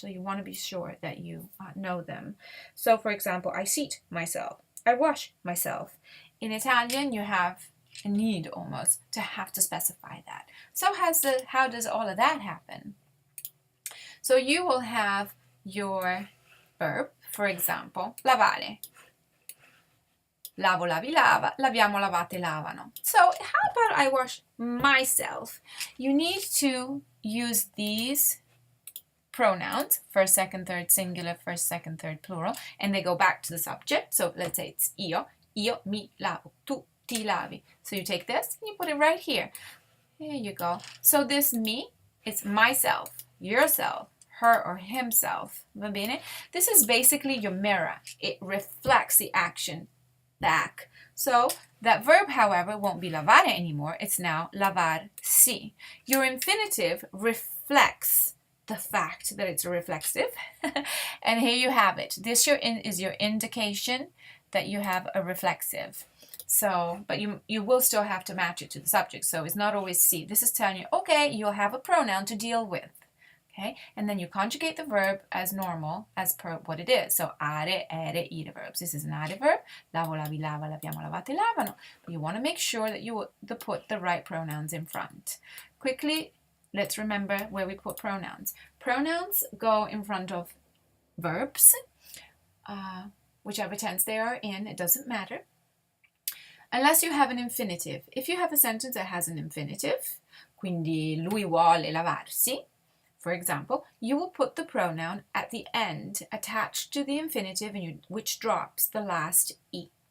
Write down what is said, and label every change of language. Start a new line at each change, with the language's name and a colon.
English: So you want to be sure that you know them. So for example, I seat myself. I wash myself. In Italian, you have a need almost to have to specify that. So how does all of that happen? So you will have your verb, for example, lavare.
Italian: Lavo, lavi, lava, laviamo, lavate, lavano.
English: So how about I wash myself? You need to use these pronouns, first, second, third singular, first, second, third plural, and they go back to the subject. So let's say it's
Italian: io mi lavo, tu ti lavi.
English: So you take this and you put it right here. There you go. So this me, it's myself, yourself, her or himself.
Italian: Va bene?
English: This is basically your mirror. It reflects the action back. So that verb, however, won't be lavare anymore. It's now lavarsi. Your infinitive reflects the fact that it's a reflexive. And here you have it. This is your indication that you have a reflexive. So, but you will still have to match it to the subject. So it's not always si. This is telling you, okay, you'll have a pronoun to deal with. Okay, and then you conjugate the verb as normal, as per what it is. So are, ere, ire verbs. This is an are verb.
Italian: Lavo, lavi, lava, laviamo, lavate, lavano.
English: But you want to make sure that you put the right pronouns in front. Quickly, let's remember where we put pronouns. Pronouns go in front of verbs, whichever tense they are in, it doesn't matter. Unless you have an infinitive. If you have a sentence that has an infinitive,
Italian: quindi lui vuole lavarsi,
English: for example, you will put the pronoun at the end attached to the infinitive which drops the last E.